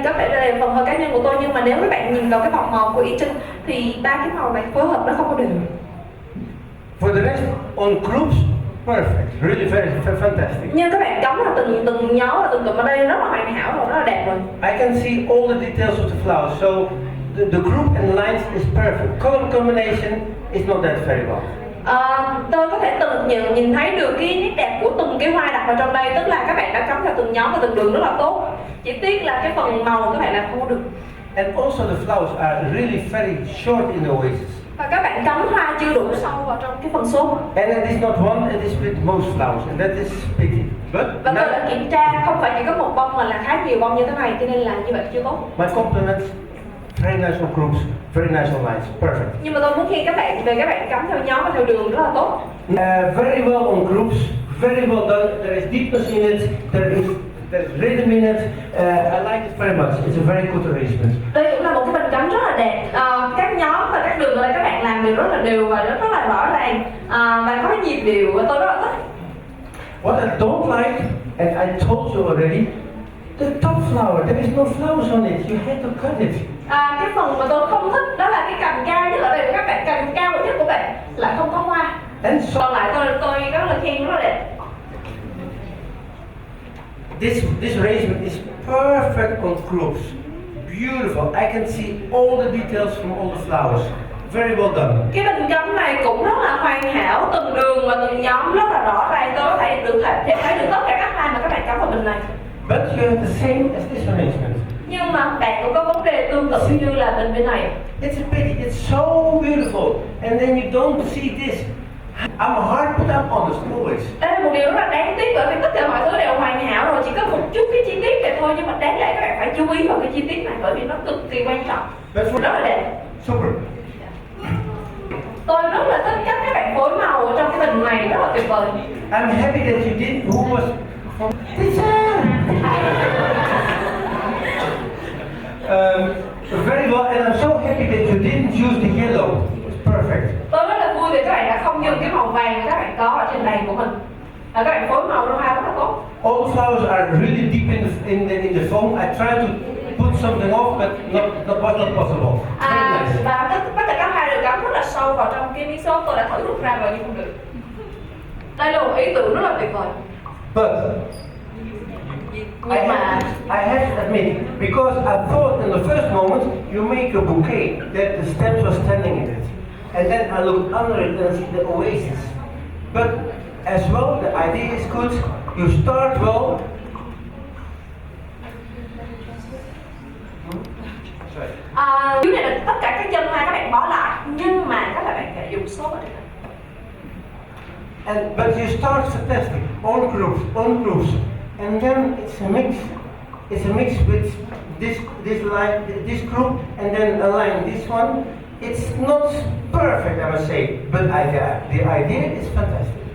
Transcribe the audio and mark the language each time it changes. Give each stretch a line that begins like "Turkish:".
Vietnamese: Có thể đây là phần hơi cá nhân của tôi nhưng mà nếu các bạn nhìn vào cái vòng màu của Y Trinh thì ba cái màu này phối hợp nó không có đều.
English: For the rest, on groups, perfect, really very fantastic.
Vietnamese: Nhưng các bạn cắm là từng nhóm và từng cụm ở đây rất là hoàn hảo rồi, rất là đẹp rồi.
English: I can see all the details of the flowers, so the group and lines is perfect. Color combination is not that very well.
Vietnamese: Tôi có thể nhìn thấy được cái nét đẹp của từng cái hoa đặt vào trong đây, tức là các bạn đã cắm vào từng nhóm và từng đường rất là tốt. Chỉ tiếc là cái phần màu các bạn làm không được.
English: And also the flowers are really very short in the oasis.
Vietnamese: Và các bạn cắm hoa chưa đủ sâu vào trong cái phần số.
English: And it is not one, it is with most flowers, and that is pity. But
Vietnamese: Và tôi đã kiểm tra, không phải chỉ có một bông mà là khá nhiều bông như thế này, cho nên là như vậy chưa tốt.
English: my compliments, very nice on groups, very nice on lines, perfect.
Vietnamese: Nhưng mà tôi muốn khen các bạn về các bạn cắm theo nhóm và theo đường rất là tốt.
English: Very well on groups, very well done. There is deepness in it, there is rhythm in it. I like it very much. It's a very good arrangement.
Vietnamese: Đây cũng là một cái bình cắm rất là đẹp. Các nhóm và các đường ở đây các bạn làm đều rất là đều và rất là rõ ràng và có nhịp điệu và tôi rất là thích.
English: What I don't like, and I told you already, The top flower, there is no flowers on it. You had to cut it.
Vietnamese: Cái phần mà tôi không thích đó là cái cành cao nhất ở đây, các bạn cành cao nhất của bạn lại không có hoa.
English: And so
Vietnamese: Còn lại tôi rất là khen nó đẹp.
English: this arrangement is perfect on groups. Beautiful. I can see all the details from all the flowers. Very well done.
Vietnamese: Cái bình chấm này cũng rất là hoàn hảo, từng đường và từng nhóm rất là rõ ràng. Tôi có thể thấy được tất cả các hoa mà các bạn cắm vào bình này.
English: But you have the same as this arrangement.
Vietnamese: Nhưng mà bạn cũng có vấn đề tương tự như là bình bên này.
English: It's a pity. It's so beautiful, and then you don't see this. I'm hard, but I'm honest always.
Vietnamese: Đây là một điều rất là đáng tiếc bởi vì tất cả mọi thứ đều hoàn hảo rồi, chỉ có một chút cái chi tiết này thôi, nhưng mà đáng lẽ các bạn phải chú ý vào cái chi tiết này bởi vì nó cực kỳ quan trọng.
English: But for
Vietnamese: Rất là đẹp.
English: super.
Vietnamese: Tôi rất là thích cách các bạn phối màu ở trong cái bình này, rất là tuyệt vời.
English: I'm happy that you did. Who was from teacher? Very well, and I'm so happy that you didn't use the yellow. It's perfect.
Vietnamese: Tôi rất là vui vì các bạn đã không dùng cái màu vàng mà các bạn có ở trên bàn của mình. Và các bạn phối màu ra hoa rất là tốt.
English: All the flowers are really deep in the foam. I tried to put something off, but was not possible. Very nice.
Vietnamese: Và tất cả các hoa đều cắm rất là sâu vào trong cái miếng xốp. Tôi đã thử rút ra rồi nhưng không được. Đây là một ý tưởng rất là tuyệt vời.
English: But
Vietnamese: Nhưng mà
English: I have to admit, because I thought in the first moment you make a bouquet that the stems were standing in it, and then I looked under it and see the oasis. But as well, the idea is good. You start well.
Vietnamese: dưới này là tất cả các chân hoa các bạn bó lại, nhưng mà các bạn phải dùng xốp ở đây.
English: But you start fantastic, all groups, and then it's a mix. It's a mix with this line, this group, and then a line, this one. It's not perfect, I must say, but the idea is fantastic.